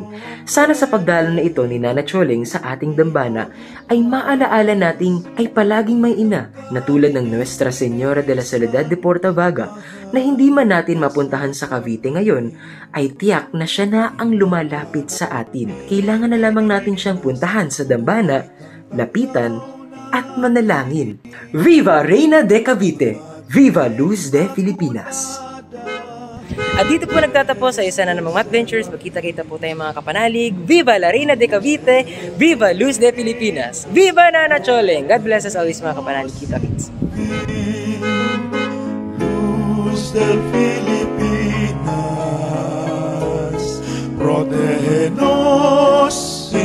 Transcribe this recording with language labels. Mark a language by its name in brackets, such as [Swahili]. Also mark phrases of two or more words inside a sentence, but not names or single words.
[Filipino] Sana sa pagdalo na ito ni Nana Choling sa ating dambana ay maalaala nating ay palaging may ina na tulad ng Nuestra Señora de la Soledad de Portavaga na hindi man natin mapuntahan sa Cavite ngayon ay tiyak na siya na ang lumalapit sa atin. Kailangan na lamang natin siyang puntahan sa dambana, lapitan, at manalangin. [Spanish] Viva Reina de Cavite! Viva Luz de Filipinas! [Filipino] At dito po nagtatapos sa isa na namang adventures. Magkita-kita po tayong mga kapanalig. [Spanish] Viva la Reina de Cavite! Viva Luz de Filipinas! [English] Viva Nana Choling! God bless us always [Filipino] mga kapanalig. Kita-kits! [Spanish] Luz del Filipinas, protégenos.